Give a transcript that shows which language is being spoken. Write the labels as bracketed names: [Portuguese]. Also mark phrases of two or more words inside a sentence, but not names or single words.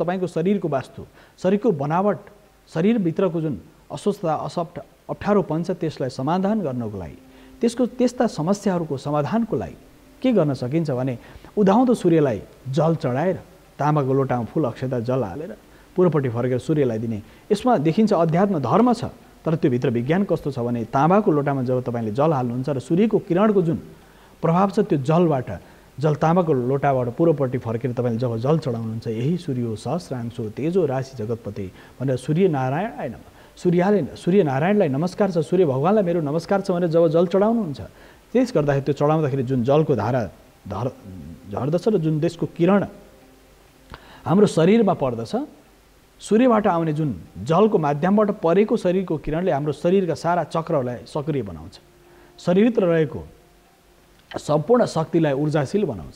[Nepali] तपाईँको शरीरको वास्तु, शरीरको बनावट, शरीरभित्रको जुन अस्वस्थता, अप्ठ्यारोपन छ त्यसलाई समाधान गर्नको लागि, त्यस्ता समस्याहरूको समाधानको लागि के गर्न सकिन्छ भने उदाउँदो सूर्यलाई जल चढाएर तामाको लोटामा फुल अक्षता जल हालेर पूर्वपट्टि फर्केर सूर्यलाई दिने। यसमा देखिन्छ अध्यात्म धर्म छ, तर त्यो भित्र विज्ञान कस्तो छ भने तामाको लोटामा जब तपाईँले जल हाल्नुहुन्छ र सूर्यको किरणको जुन प्रभाव छ त्यो तामाको लोटाबाट पूर्वपट्टि फर्केर तपाईँले जब जल चढाउनुहुन्छ, यही [Sanskrit] सूर्य सहस्रांशो तेजो राशि जगतपति [Nepali] भनेर सूर्यनारायणलाई नमस्कार छ, सूर्य भगवानलाई मेरो नमस्कार छ भनेर जब जल चढाउनुहुन्छ, त्यस गर्दाखेरि त्यो चढाउँदाखेरि जुन जलको धारा झर्दछ र जुन देशको किरण हाम्रो शरीरमा पर्दछ, सूर्यबाट आउने जुन जलको माध्यमबाट परेको शरीरको किरणले हाम्रो शरीरका सारा चक्रहरूलाई सक्रिय बनाउँछ, शरीरभित्र रहेको सम्पूर्ण शक्तिलाई ऊर्जाशील बनाउँछ।